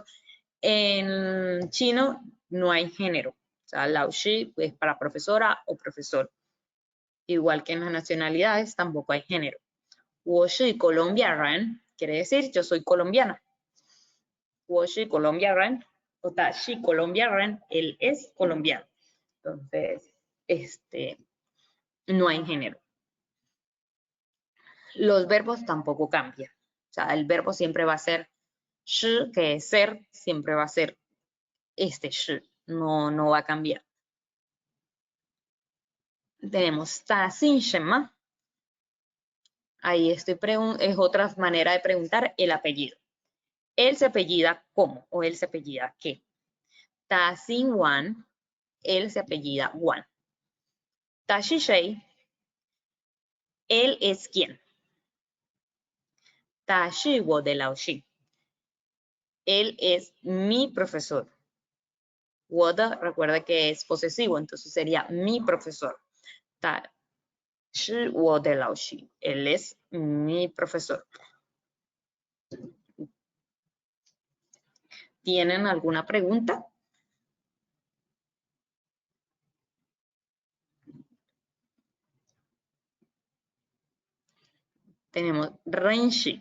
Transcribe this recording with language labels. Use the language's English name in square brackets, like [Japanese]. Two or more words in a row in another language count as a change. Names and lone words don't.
[Spanish] En chino no hay género. O sea, [Chinese] 老师 [Spanish] es para profesora o profesor. Igual que en las nacionalidades, tampoco hay género. [Chinese] 我是 [Spanish] colombiana, quiere decir yo soy colombiana. [Chinese] 我是 [Spanish] colombiana, o [Chinese] 他是 [Spanish] colombiana, él es colombiano. Entonces, no hay género. Los verbos tampoco cambian. O sea, el verbo siempre va a ser shi, que es ser, siempre va a ser shi. No va a cambiar. Tenemos [Chinese] 他姓什么. [Spanish] Ahí es otra manera de preguntar el apellido. Él se apellida ¿cómo? O él se apellida ¿qué? [Chinese] 他姓王, [Spanish] él se apellida Wan. [Chinese] 他是谁, [Spanish] Él es quién. [Chinese] 他是我的老师. [Spanish] Él es mi profesor. [Chinese] 我的, [Spanish] recuerda que es posesivo, entonces sería mi profesor. [Chinese] 他是我的老师. [Spanish] Él es mi profesor. ¿Tienen alguna pregunta? Tenemos renshi.